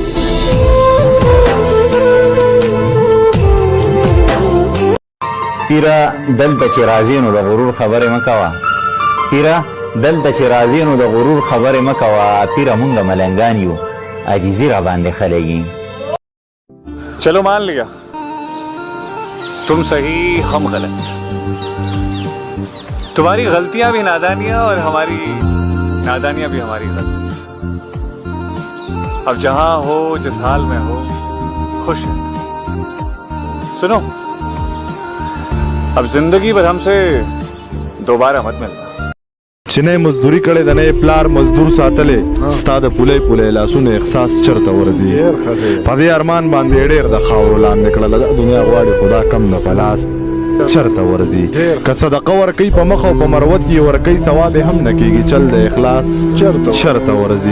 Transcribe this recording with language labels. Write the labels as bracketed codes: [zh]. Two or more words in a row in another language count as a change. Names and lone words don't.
[ps] پیره دلته چې راځې نو د غرور خبرې مه کوه، پیره دلته چې راځې نو د غرور خبرې مه کوه، پیره مونږ ملنګان یو عاجزي را باندې خلګي. [ur] چلو مان لیا تم صحیح ہم غلط، تمہاری غلطیاں بھی نادانیاں اور ہماری نادانیاں بھی ہماری غلطی. اب جہاں ہو جس حال میں ہو خوش ہے. سنو اب زندگی بھر ہم سے دوبارہ مت ملنا. [ps] چې نه مزدوري کړې د نه پلار مزدور ساتلې ستا د پولې پولې لاسونه احساس چرته ورځي. په دې ارمان باندې ډېر د خاورو لاندې کړله دنیا غواړي خدا کم نه په لاس چرته ورځي. که صدقه ورکوي په مخ او په مروت یې ورکوي ثواب هم نه کېږي چل د اخلاص چرته ورځي.